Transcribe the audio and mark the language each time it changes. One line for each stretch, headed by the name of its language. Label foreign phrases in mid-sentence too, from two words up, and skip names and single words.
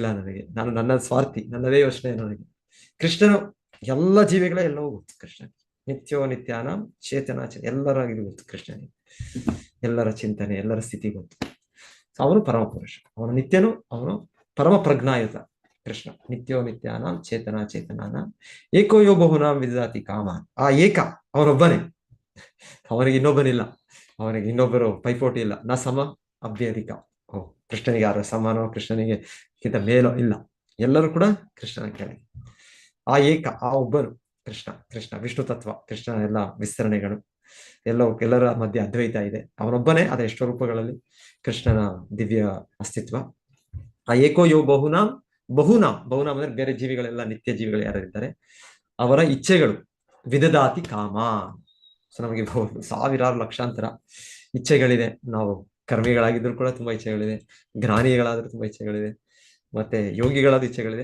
Kannada: ನಾನು ನನ್ನ ಸ್ವಾರ್ಥಿ, ನನ್ನದೇ ಯೋಚನೆ ನನಗೆ. ಕೃಷ್ಣನು ಎಲ್ಲ ಜೀವಿಗಳ ಎಲ್ಲವೂ ಗೊತ್ತು.
Sanskrit: ಕೃಷ್ಣ ನಿತ್ಯೋ ನಿತ್ಯಾನ ಚೇತನ
Kannada: ಎಲ್ಲರ ಇದು ಗೊತ್ತು ಕೃಷ್ಣನಿಗೆ. ಎಲ್ಲರ ಚಿಂತನೆ, ಎಲ್ಲರ ಸ್ಥಿತಿ ಗೊತ್ತು. ಅವನು ಪರಮ ಪುರುಷ, ಅವನು ನಿತ್ಯನು, ಅವನು ಪರಮ ಪ್ರಜ್ಞಾಯುತ.
Sanskrit: ಕೃಷ್ಣ ನಿತ್ಯೋ ನಿತ್ಯಾನ ಚೇತನಾನ ಏಕೋ ಯೋ ಬಹುನಾಂ ವಿದದಾತಿ ಕಾಮಾನ್.
Kannada: ಆ ಏಕ ಅವನೊಬ್ಬನೇ, ಅವನಿಗೆ ಇನ್ನೊಬ್ಬನಿಲ್ಲ, ಅವನಿಗೆ ಇನ್ನೊಬ್ಬರು ಪೈಪೋಟಿ ಇಲ್ಲ.
Sanskrit: ನ ಸಮ ಅಭ್ಯಧಿಕ.
Kannada: ಕೃಷ್ಣನಿಗೆ ಯಾರು ಸಮಾನೋ, ಕೃಷ್ಣನಿಗೆ ಕಿಂತ ಮೇಲೋ ಇಲ್ಲ, ಎಲ್ಲರೂ ಕೂಡ ಕೃಷ್ಣನ ಕೆಳಗೆ. ಆ ಏಕ, ಆ ಒಬ್ಬನು ಕೃಷ್ಣ ವಿಷ್ಣು ತತ್ವ. ಕೃಷ್ಣ ಎಲ್ಲ ವಿಸ್ತರಣೆಗಳು, ಎಲ್ಲರ ಮಧ್ಯೆ ಅದ್ವೈತ ಇದೆ. ಅವನೊಬ್ಬನೇ, ಅದ ಎಷ್ಟೋ ರೂಪಗಳಲ್ಲಿ ಕೃಷ್ಣನ ದಿವ್ಯ ಅಸ್ತಿತ್ವ. ಆ
Sanskrit: ಏಕೋ ಯೋ ಬಹುನಾಂ
Kannada: ಅಂದ್ರೆ ಬೇರೆ ಜೀವಿಗಳೆಲ್ಲ, ನಿತ್ಯ ಜೀವಿಗಳು ಯಾರಿದ್ದಾರೆ ಅವರ ಇಚ್ಛೆಗಳು.
Sanskrit: ವಿದದಾತಿ ಕಾಮ.
Kannada: ಸೊ ನಮಗೆ ಸಾವಿರಾರು ಲಕ್ಷಾಂತರ ಇಚ್ಛೆಗಳಿದೆ. ನಾವು ಕರ್ಮಿಗಳಾಗಿದ್ರು ಕೂಡ ತುಂಬಾ ಇಚ್ಛೆಗಳಿದೆ, ಜ್ಞಾನಿಗಳಾದ್ರೂ ತುಂಬಾ ಇಚ್ಛೆಗಳಿದೆ, ಮತ್ತೆ ಯೋಗಿಗಳಾದ ಇಚ್ಛೆಗಳಿದೆ.